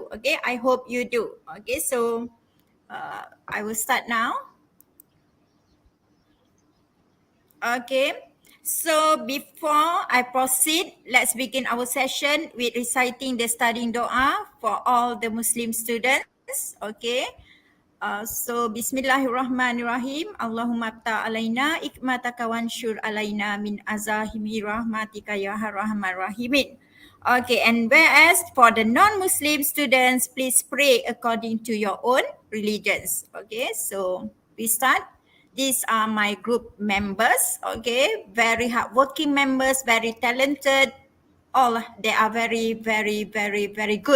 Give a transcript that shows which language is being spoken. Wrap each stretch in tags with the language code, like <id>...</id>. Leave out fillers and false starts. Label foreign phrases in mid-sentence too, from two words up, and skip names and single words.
<en>Okay, I hope you do. Okay, so I will start now. Okay, so before I proceed, let's begin our session with reciting the studying doa for all the Muslim students. Okay. So Bismillahirrahmanirrahim.</en> <ar>اللهم تعالينا حكمتك وانشر علينا من خزائن رحمتك يا أرحم الراحمين.</ar> <en>Okay, and whereas for the non-Muslim students, please pray according to your own religions. Okay, so we start. These are my group members. Okay, very hardworking members, very talented, all they are very, very, very, very good.</en>